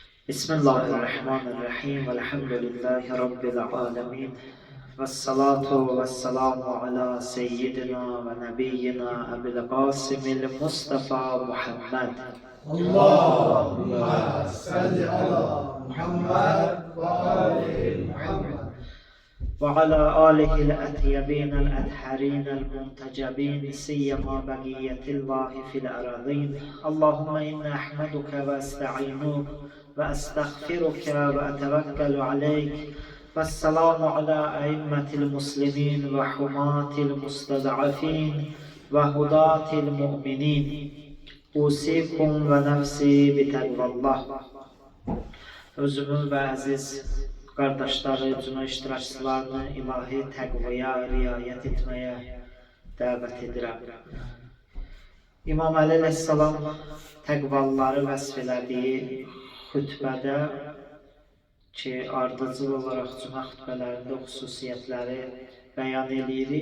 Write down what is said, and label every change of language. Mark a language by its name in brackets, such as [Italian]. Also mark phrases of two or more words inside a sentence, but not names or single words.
[Arabic] بسم الله الرحمن الرحيم. الحمد لله رب العالمين. والصلاة والسلام على سيدنا ونبينا أبي القاسم المصطفى محمد. اللهم صل على محمد وآل محمد. وعلى آله الأطيبين الأطهرين المنتجبين سيما بقية الله في الأراضين. اللهم إنا أحمدك وأستعينك وأستغفرك وأتوكل عليك. والسلام على أئمة المسلمين وحماة المستضعفين وهداة المؤمنين. أوصيكم ونفسي بتقوى الله. [Azerbaijani] Özümü ve aziz kardeşleri, cümle iştirakçılarını ilahi təqvaya riayət etməyə dəvət edirəm. İmam Əli əleyhissalam təqvalıları vəsf elədiyi xütbədə ki, ardıcıl olaraq cümə xütbələrində xüsusiyyətləri bəyan edirik.